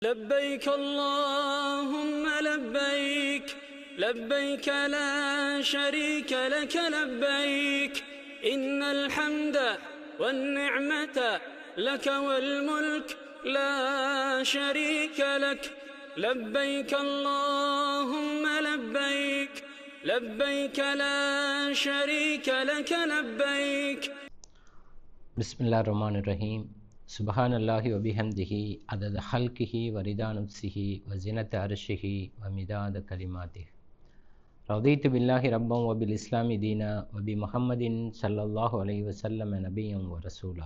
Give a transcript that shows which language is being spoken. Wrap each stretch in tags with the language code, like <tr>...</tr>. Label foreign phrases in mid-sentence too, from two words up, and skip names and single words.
<ar>لبيك اللهم لبيك لبيك لا شريك لك لبيك إن الحمد والنعمة لك والملك لا شريك لك لبيك اللهم لبيك لبيك لا شريك لك لبيك. بسم الله الرحمن الرحيم. سبحان الله وبحمده عدد خلقه ورضا نفسه وزنة عرشه ومداد كلماته. رضيت بالله ربا وبالإسلام دينا وبمحمد صلى الله عليه وسلم نبيا ورسولا.</ar>